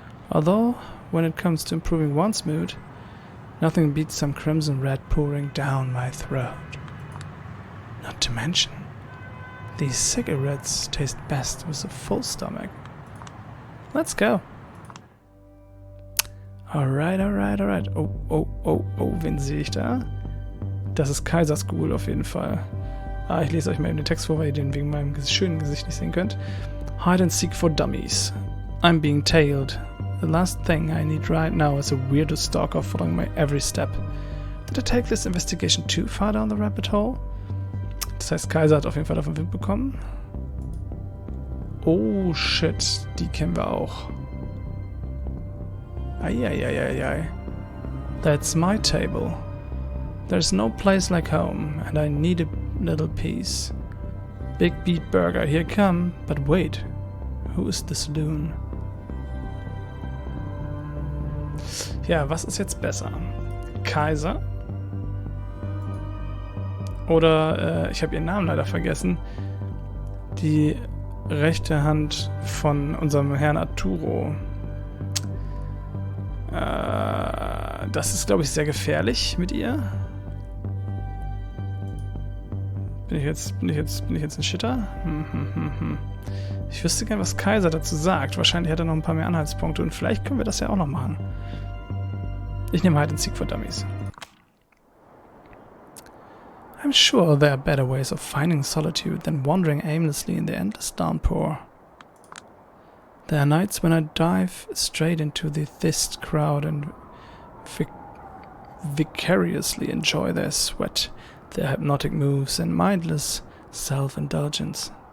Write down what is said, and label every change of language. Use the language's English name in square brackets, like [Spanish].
[English] Although, when it comes to improving one's mood, nothing beats some crimson red pouring down my throat. Not to mention, these cigarettes taste best with a full stomach. Let's go. Alright, alright, alright. [German] Oh, oh, oh, oh, wen sehe ich da? Das ist Kaiser School auf jeden Fall. Ich lese euch mal eben den Text vor, weil ihr den wegen meinem schönen Gesicht nicht sehen könnt. [English] Hide and seek for dummies. I'm being tailed. The last thing I need right now is a weirdo stalker following my every step. Did I take this investigation too far down the rabbit hole? [German] Das heißt, Kaiser hat auf jeden Fall davon Wind bekommen. [English] Oh shit, [German] die kennen wir auch. [English] Eieieiei. That's my table. There's no place like home, and I need a little piece. Big Beat Burger, here come. But wait, who is this loon? [German] Ja, was ist jetzt besser? Kaiser? Oder, ich habe ihren Namen leider vergessen. Die rechte Hand von unserem Herrn Arturo. Das ist, glaube ich, sehr gefährlich mit ihr. Bin ich jetzt ein Shitter? Ich wüsste gern, was Kaiser dazu sagt. Wahrscheinlich hat er noch ein paar mehr Anhaltspunkte und vielleicht können wir das ja auch noch machen. Ich nehme Hide and Seek for Dummies. [English] I'm sure there are better ways of finding solitude than wandering aimlessly in the endless downpour. There are nights when I dive straight into the thinnest crowd and vicariously enjoy their sweat, their hypnotic moves and mindless self-indulgence.